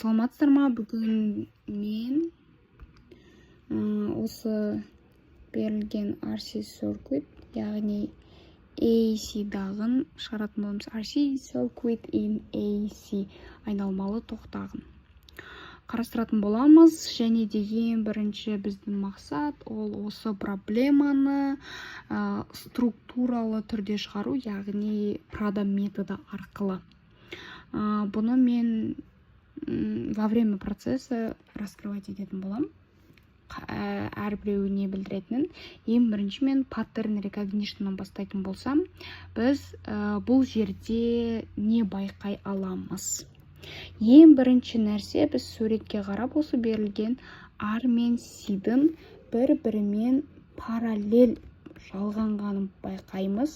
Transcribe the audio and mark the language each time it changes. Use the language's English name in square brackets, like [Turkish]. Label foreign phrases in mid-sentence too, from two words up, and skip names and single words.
[Kazakh] Саламатсыздар ма? Бүгін мен осы берілген [English] RC circuit, [Kazakh] яғни AC-дағын шығаратын боламыз. [English] RC circuit in AC [Kazakh] айналмалы тоқтағын қарастыратын боламыз. Және деген бірінші біздің мақсат ол осы проблеманы структуралы түрде шығару, яғни Prada методы арқылы. Бұны мен [Russian] во время процесса раскрывать [Kazakh] ететін болам. Әрбіреуі не білдіретінін. Ең бірінші мен [English] pattern recognition'нан [Kazakh] бастайтын болсам, біз бұл жерде не байқай аламыз. Ең бірінші нәрсе, біз суретке қарап осы берілген R мен C-дің бір-бірімен параллель жалғанғанын байқаймыз.